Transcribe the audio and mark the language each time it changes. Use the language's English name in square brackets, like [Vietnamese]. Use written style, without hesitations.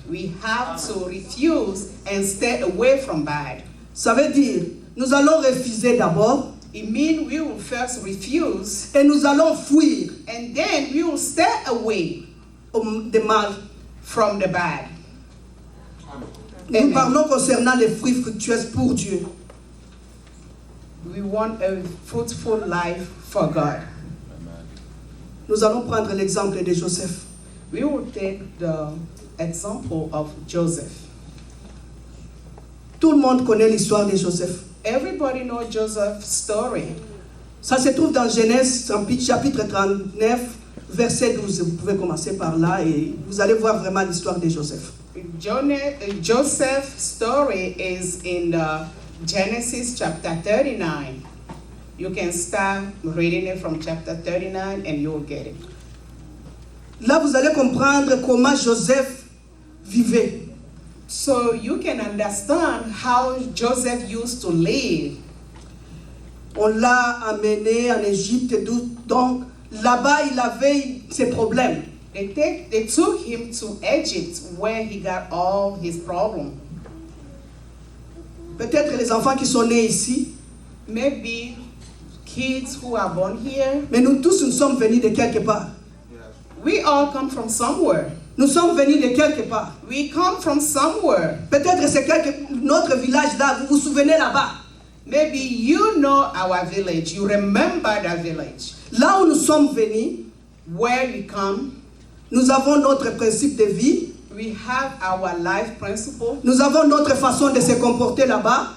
[English] We have to refuse and stay away from bad. [French] Ça veut dire, nous allons refuser d'abord [English] It means we will first refuse [French] et nous allons fuir [English] and then we will stay away [French] de mal. [English] from the bad. [French] Nous Amen. parlons concernant les fruits fructueux pour Dieu. [English] We want a fruitful life for God. [French] Nous allons prendre l'exemple de Joseph. [English] We will take the example of Joseph. [French] Tout le monde connaît l'histoire de Joseph. [English] Everybody knows Joseph's story. [French] Ça se trouve dans Genèse, chapitre 39, verset 12. Vous pouvez commencer par là et vous allez voir vraiment l'histoire de Joseph. [English] Joseph's story is in the Genesis chapter 39. You can start reading it from chapter 39 and you'll get it. [French] Là, vous allez comprendre comment Joseph vivait. [English] So you can understand how Joseph used to live. [French] On l'a amené en Égypte, donc là-bas, il avait ses problèmes. [English] They took him to Egypt where he got all his problems. [French] Peut-être les enfants qui sont nés ici, [English] Maybe kids who are born here. [French] mais nous tous, nous sommes venus de quelque part. [English] We all come from somewhere. [French] Nous sommes venus de quelque part. [English] We come from somewhere. [French] Peut-être c'est notre village là, vous vous souvenez là-bas. [English] Maybe you know our village. You remember the village. [French] Là où nous sommes venus, [English] Where we come, [French] nous avons notre principe de vie, [English] we have our life principle. [French] nous avons notre façon de se comporter là-bas.